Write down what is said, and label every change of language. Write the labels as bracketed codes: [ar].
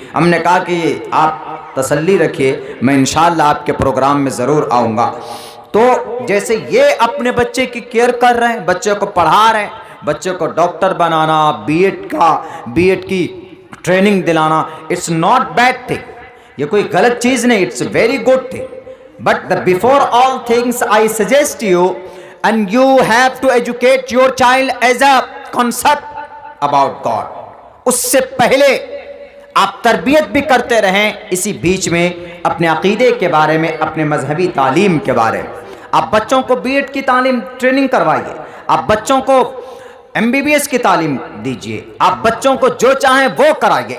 [hi] हमने कहा कि आप तसल्ली रखिए, मैं इंशाअल्लाह आपके प्रोग्राम में ज़रूर आऊँगा। तो जैसे ये अपने बच्चे की केयर कर रहे हैं, बच्चे को पढ़ा रहे हैं, बच्चे को डॉक्टर बनाना, बीएड की ट्रेनिंग दिलाना, [en] it's not bad thing, [hi] ये कोई गलत चीज़ नहीं, [en] It's very good thing. But before all things, I suggest you, and you have to educate your child as a concept about God. [hi] उससे पहले आप तरबियत भी करते रहें, इसी बीच में अपने अकीदे के बारे में, अपने मजहबी तालीम के बारे में। आप बच्चों को बीएड की तालीम ट्रेनिंग करवाइए, आप बच्चों को एमबीबीएस की तालीम दीजिए, आप बच्चों को जो चाहें वो कराइए।